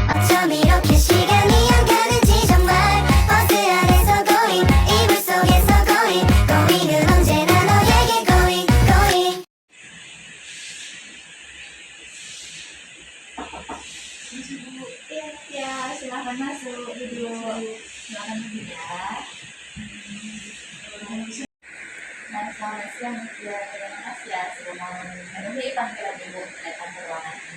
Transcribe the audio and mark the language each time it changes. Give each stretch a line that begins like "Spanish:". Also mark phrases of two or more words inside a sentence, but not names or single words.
Korean: 좀 이렇게 시간이 안 가는지 정말 버스 안에서 going 이불 속에서 going은 언제나 너에게 going
Indonesian: Iya, ya, silahkan masuk duduk. Silahkan duduk ya. Nah, selamat siang ya, terima kasih ya sudah mau memenuhi panggilan ibu datang ke ruangan ini.